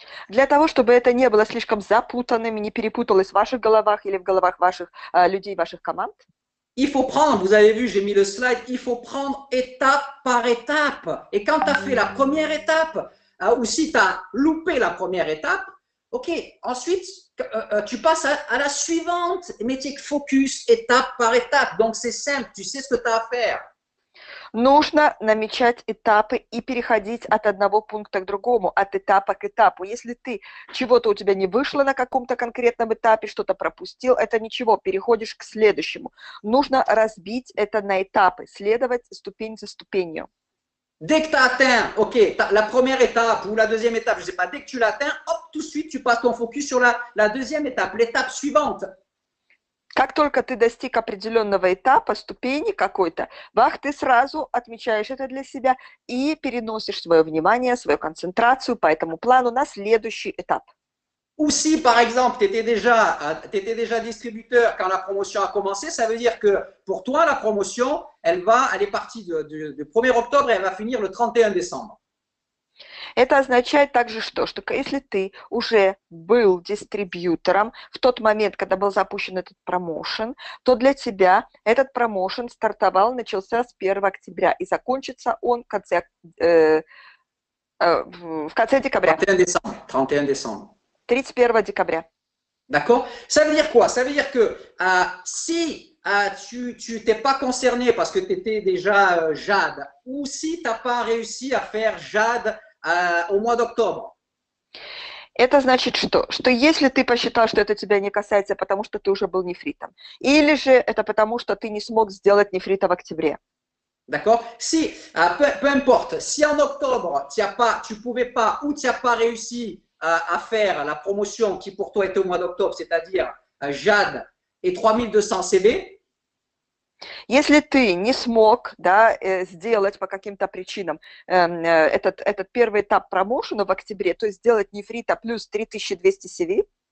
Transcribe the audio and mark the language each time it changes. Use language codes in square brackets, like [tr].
[ru] Для того, чтобы это не было слишком запутанным, не перепуталось в ваших головах или в головах ваших людей, ваших команд. [fr] Il faut prendre, vous avez vu, j'ai mis le slide, il faut prendre étape par étape. Et quand tu as fait la première étape, ou si tu as loupé la première étape, ok, ensuite, tu passes à la suivante, mais tu es focus étape par étape. Donc, c'est simple, tu sais ce que tu as à faire. [ru] Нужно намечать этапы и переходить от одного пункта к другому, от этапа к этапу. Если чего-то у тебя не вышло на каком-то конкретном этапе, что-то пропустил, это ничего, переходишь к следующему. Нужно разбить это на этапы, следовать ступень за ступенью. [fr] Dès que tu as atteint, ok, la première étape ou la deuxième étape, je ne sais pas, dès que tu l'atteins, hop, tout de suite, tu passes ton focus sur la deuxième étape, l'étape suivante. [ru] Как только ты достиг определенного этапа, ступени какой-то, ты сразу отмечаешь это для себя и переносишь свое внимание, свою концентрацию по этому плану на следующий этап. [fr] Ou si, par exemple, tu étais déjà distributeur quand la promotion a commencé, ça veut dire que pour toi, la promotion, elle est partie du 1er octobre et elle va finir le 31 décembre. [ru] Это означает также что если ты уже был дистрибьютором в тот момент, когда был запущен этот промоушен, то для тебя этот промоушен начался с 1 октября и закончится он в конце декабря. [fr] 31 décembre. [ru] 31 декабря. [fr] D'accord? Ça veut dire quoi? Ça veut dire que si tu t'es pas concerné parce que tu étais déjà Jade, ou si tu n'as pas réussi à faire Jade au mois d'octobre. [ru] Это значит что если ты посчитал, что это тебя не касается, потому что ты уже был нефритом, или же это потому, что ты не смог сделать нефрита в октябре. [fr] D'accord? Si, peu importe, si en octobre, tu pouvais pas ou tu n'as pas réussi à faire la promotion qui pour toi était au mois d'octobre, c'est-à-dire Jade et 3200 CB, [ru] Если ты не смог, да, сделать по каким-то причинам этот первый этап промоушена в октябре, то есть сделать нефрита плюс 3200 CV.